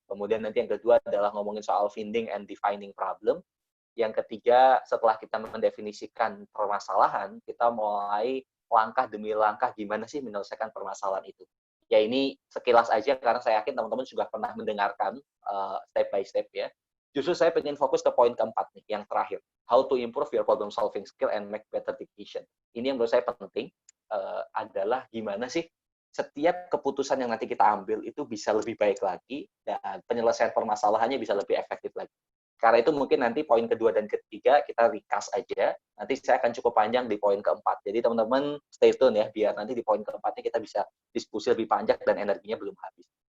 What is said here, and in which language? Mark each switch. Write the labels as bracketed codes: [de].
[id] Kemudian nanti yang kedua adalah ngomongin soal [en] finding and defining problem. [id] Yang ketiga, setelah kita mendefinisikan permasalahan, kita mulai langkah demi langkah gimana sih menyelesaikan permasalahan itu. Ya ini sekilas aja karena saya yakin teman-teman juga pernah mendengarkan step by step ya. Justru saya ingin fokus ke poin keempat nih, yang terakhir. [en] How to improve your problem solving skill and make better decision. [id] Ini yang menurut saya penting, adalah gimana sih setiap keputusan yang nanti kita ambil itu bisa lebih baik lagi dan penyelesaian permasalahannya bisa lebih efektif lagi. Karena itu mungkin nanti poin kedua dan ketiga kita ringkas aja. Nanti saya akan cukup panjang di poin keempat. Jadi teman-teman [en] stay tune [id] ya, biar nanti di poin keempatnya kita bisa diskusi lebih panjang dan energinya belum habis.